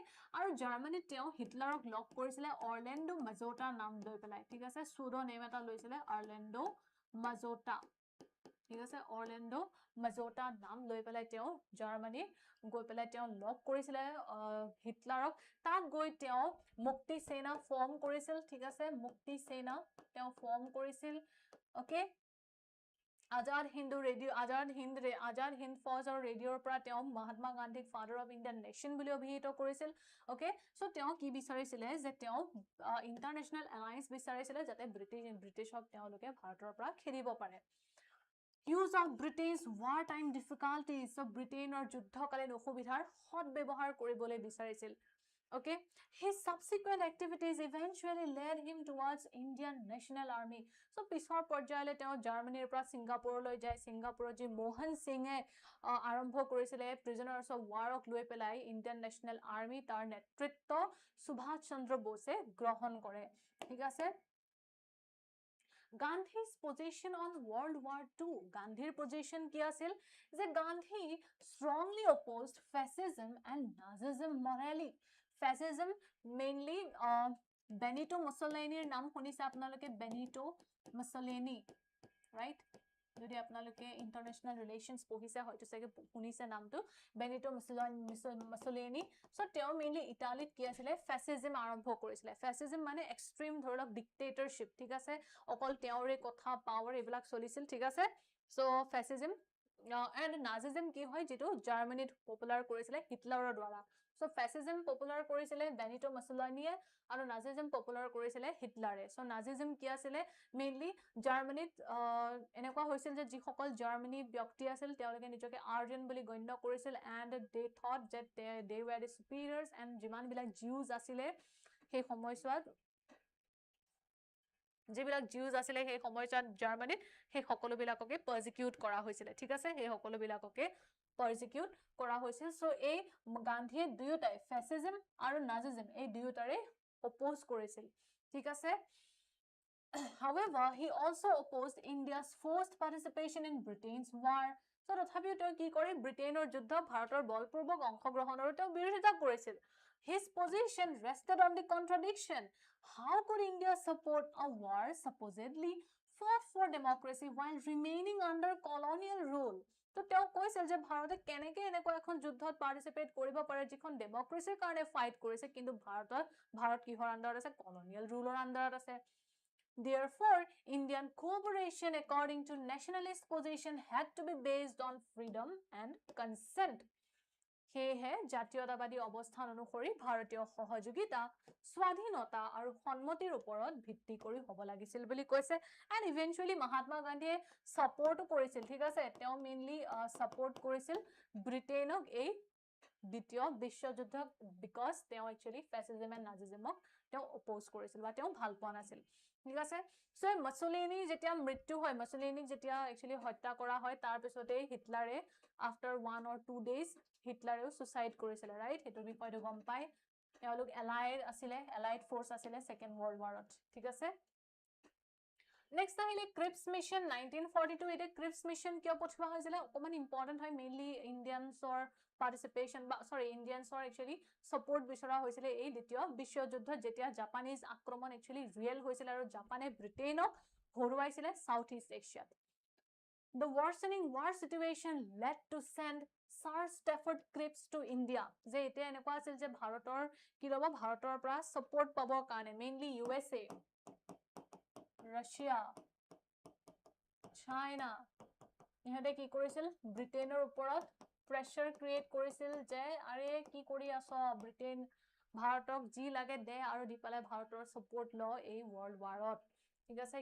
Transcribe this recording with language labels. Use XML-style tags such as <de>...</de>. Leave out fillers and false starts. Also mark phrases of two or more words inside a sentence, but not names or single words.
<as>আৰু জাৰ্মানীত তেওঁ হিটলাৰক লগ কৰিছিল অৰলেণ্ডো মাজোটা নাম লৈ পেলাই ঠিক আছে</as> <en>pseudo name</en> <as>এটা লৈছিল অৰলেণ্ডো মাজোটা ঠিক আছে অৰলেণ্ডো মাজোটা নাম লৈ পেলাই তেওঁ জাৰ্মানী গৈ পেলাই তেওঁ লগ কৰিছিল হিটলাৰক তাক গৈ তেওঁ মুক্তি সেনা ফৰ্ম কৰিছিল ঠিক আছে মুক্তি সেনা তেওঁ ফৰ্ম কৰিছিল ওকে আজাদ হিন্দ ফৌজৰ ৰেডিঅ'ৰ পৰা তেওঁ মহাত্মা গান্ধীক</as> <en>father of Indian nation</en> <as>বুলি অভিহিত কৰিছিল ওকে সো তেওঁ কি বিচাৰিছিল যে তেওঁ</as> <en>international alliance</en> <as>বিচাৰিছিল যাতে ব্ৰিটিছক তেওঁলোকে ভাৰতৰ পৰা খেদিব পাৰে</as> <en>use of Britain's wartime difficulties.</en> <as>So Britainor যুদ্ধকালীন অসুবিধাৰ সৎ ব্যৱহাৰ কৰিবলৈ বিচাৰিছিল.</as> <en>Okay, his subsequent activities eventually led him towards Indian National Army.</en> <as>So পিছৰ পৰ্যায়লৈ তেওঁ জাৰ্মানীৰ পৰা ছিংগাপুৰলৈ যায়. ছিংগাপুৰত যি মোহন সিঙে আৰম্ভ কৰিছিলে</as> <en>prisoners of war</en> <as>ক লৈ পেলাই ইণ্ডিয়ান নেশ্যনেল আৰ্মি, তাৰ নেতৃত্ব সুভাষ চন্দ্ৰ বোসে গ্ৰহণ কৰে. ঠিক আছে.</as> <en>Gandhi's position on World War II. Gandhi's position</en> <as>কি আছিল যে</as> <en>Gandhi strongly opposed fascism and Nazism morally. Fascism mainly</en> <as>Benito Mussoliniৰ নাম শুনিছে আপোনালোকে,</as> <en>Benito Mussolini, right?</en> <as>যদি আপোনালোকে</as> <en>international relations</en> <as>পঢ়িছে হয়তো চাগে শুনিছে নামটো, Benito Mussolini. So তেওঁ মেইনলি ইটালীত কি আছিলে ফ্যাসিজম আৰম্ভ কৰিছিলে. ফ্যাসিজম মানে এক্সট্ৰিম ধৰক ডিক্টেটৰশিপ, ঠিক আছে, অকল তেওঁৰে কথা পাৱাৰ এইবিলাক চলিছিল, ঠিক আছে.</as> <en>so fascism and Nazism</en> <as>কি হয় যেটো জাৰ্মানীত পপুলাৰ কৰিছিলে হিটলাৰৰ দ্বাৰা. সো ফ্যাসিজম পপুলাৰ কৰিছিলে বেনিটো মুছলিনিয়ে আৰু নাজিজম পপুলাৰ কৰিছিলে হিটলাৰে. সো নাজিজম কি আছিলে মেইনলি জাৰ্মানীত এনেকুৱা হৈছিল যে যিসকল জাৰ্মানী ব্যক্তি আছিল তেওঁলোকে নিজকে আৰ্যন বুলি গণ্য কৰিছিল</as> <en>and they thought</en> <as>যে</as> <en>they were the superiors and</en> <as>যিমান বিলাক জিউজ আছিলে সেই সময়ছোৱাত যিবিলাক জিউজ আছিলে সেই সময়ছোৱাত জাৰ্মানীত সেই সকলোবিলাককে পাৰজিকিউট কৰা হৈছিল, ঠিক আছে, সেই সকলোবিলাককে পাৰজিকিউট কৰা হৈছিল. সো এই গান্ধীয়ে দুয়োটাই ফ্যাসিজম আৰু নাজিজম এই দুয়োটাৰে অপোজ কৰিছিল, ঠিক আছে.</as> <en>However, he also opposed India's forced participation in Britain's war.</en> <as>So তথাপিও তেওঁ কি কৰে ব্ৰিটেইনৰ যুদ্ধ ভাৰতৰ বলপূৰ্বক অংশগ্ৰহণৰ তেওঁ বিৰোধিতা কৰিছিল.</as> <en>His position rested on the contradiction. How could India support a war supposedly fought for democracy while remaining under colonial rule?</en> <as>তো তেওঁ কৈছিল যে ভাৰতে কেনেকৈ এনেকুৱা এখন যুদ্ধত পাৰ্টিসিপেট কৰিব পাৰে যিখন ডেমক্ৰেসিৰ কাৰণে ফাইট কৰিছে কিন্তু ভাৰত কিহৰ আন্ডাৰত আছে</as> <en>colonial rule</en> <as>আন্ডাৰত আছে.</as> <en>Therefore, Indian cooperation according to nationalist position had to be based on freedom and consent.</en> <as>সেয়েহে জাতীয়তাবাদী অৱস্থান অনুসৰি ভাৰতীয় সহযোগিতা স্বাধীনতা আৰু সন্মতিৰ ওপৰত ভিত্তি কৰি হ'ব লাগিছিল বুলি কৈছে.</as> <en>and eventually</en> <as>মহাত্মা গান্ধীয়ে সাপোৰ্ট কৰিছিল, ঠিক আছে, তেওঁ মেইনলি সাপোৰ্ট কৰিছিল ব্ৰিটেইনক এই দ্বিতীয় বিশ্বযুদ্ধক বিকজ তেওঁ একচুয়ালি</as> <en>fascism and Nazism</en> <as>তেওঁ অপোজ কৰিছিল বা তেওঁ ভাল পোৱা নাছিল, ঠিক আছে. সো মুছলিনি যেতিয়া মৃত্যু হয়, মুছলিনিক যেতিয়া একচুয়ালি হত্যা কৰা হয় তাৰ পিছতেই হিটলাৰে</as> <en>after 1 or 2 days</en> <as>হিটলাৰেও সুইসাইড কৰিছিল, ৰাইট, হেতু বিষয়টো গম পাই. তেওঁলোক</as> <en>allied force</en> <as>আছিলে</as> <en>second world war,</en> <as>ঠিক আছে. নেক্সট আহিলে ক্ৰিপছ মিশন 1942. এটা ক্ৰিপছ মিশন কিয় পঠোৱা হৈছিল অকমান ইম্পৰ্টেন্ট হয়, মেইনলি ইন্ডিয়ানছৰ পাৰ্টিসিপেশন বা সৰি ইন্ডিয়ানছৰ একচুয়ালি সাপোর্ট বিচৰা হৈছিল এই দ্বিতীয় বিশ্বযুদ্ধ যেতিয়া জাপানিজ আক্ৰমণ একচুয়ালি ৰিয়েল হৈছিল আৰু জাপানে ব্ৰিটেইনক হৰুৱাইছিল সাউথ ইষ্ট এছিয়াত.</as> <en>The worsening war situation led to send Sir Stafford Cripps to India.</en> <as>যে এটা এনেকুৱা আছিল যে ভাৰতৰ কি লব ভাৰতৰ পৰা সাপোর্ট পাবৰ কাৰণে মেইনলি USA, ৰাছিয়া, চাইনা ইহঁতে কি কৰিছিল ব্ৰিটেইনৰ ওপৰত</as> <en>pressure create</en> <as>কৰিছিল যে আৰে কি কৰি আছ ব্ৰিটেইন ভাৰতক যি লাগে দে আৰু দি পালে ভাৰতৰ সাপোর্ট ল এই</as> <en>world war,</en> <as>ঠিক আছে.</as>